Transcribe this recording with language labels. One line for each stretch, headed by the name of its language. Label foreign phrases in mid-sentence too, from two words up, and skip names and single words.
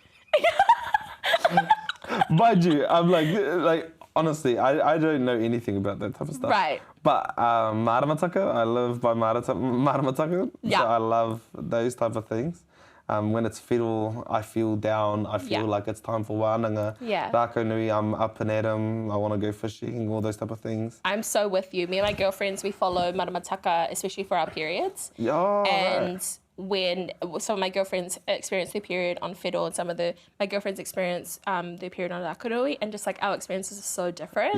English: Mind you, I'm like honestly, I don't know anything about that type of stuff. Right. But maramataka, I live by maramataka. Yeah. So I love those type of things. When it's fiddle, I feel down. I feel like it's time for wānanga. Yeah. Rākau nui, I'm up and at 'em. I want to go fishing, all those type of things. I'm so with you. Me and my girlfriends, we follow maramataka, especially for our periods. Yeah. And when some of my girlfriends experience their period on fiddle, and my girlfriends experience their period on rakurui, and just like our experiences are so different.